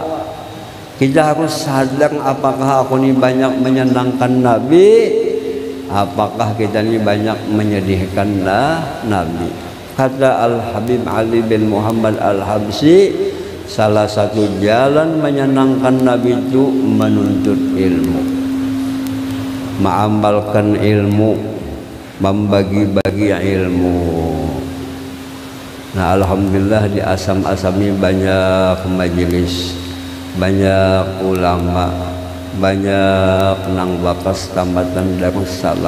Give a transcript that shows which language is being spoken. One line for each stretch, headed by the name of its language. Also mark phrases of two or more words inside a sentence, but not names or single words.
Indonesian: Kita harus sadar apakah aku ini banyak menyenangkan Nabi, apakah kita ini banyak menyedihkan Nabi. Kata Al-Habib Ali bin Muhammad Al-Habsyi, salah satu jalan menyenangkan Nabi itu menuntut ilmu, mengamalkan ilmu, membagi-bagi ilmu.
Banjar: Nah, alhamdulillah di Asam-Asami banyak majelis, banyak ulama, banyak nang bakas tambatan Darussalam.